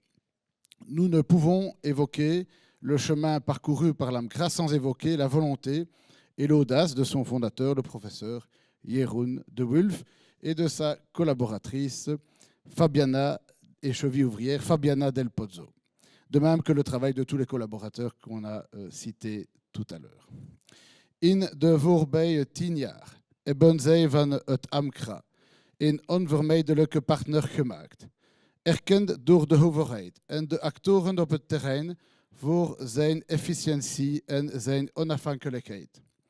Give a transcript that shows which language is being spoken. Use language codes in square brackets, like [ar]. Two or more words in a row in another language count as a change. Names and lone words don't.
[fr] Nous ne pouvons évoquer le chemin parcouru par l'AMCRA sans évoquer la volonté et l'audace de son fondateur, le professeur Jeroen de Wulf, et de sa collaboratrice Fabiana et cheville ouvrière Fabiana Del Pozzo, de même que le travail de tous les collaborateurs qu'on a cités tout à l'heure. [nl] In de voorbije 10 jaar hebben zij van het AMCRA een onvermijdelijke partner gemaakt, erkend door de overheid en de actoren op het terrein voor zijn efficiëntie en zijn onafhankelijkheid.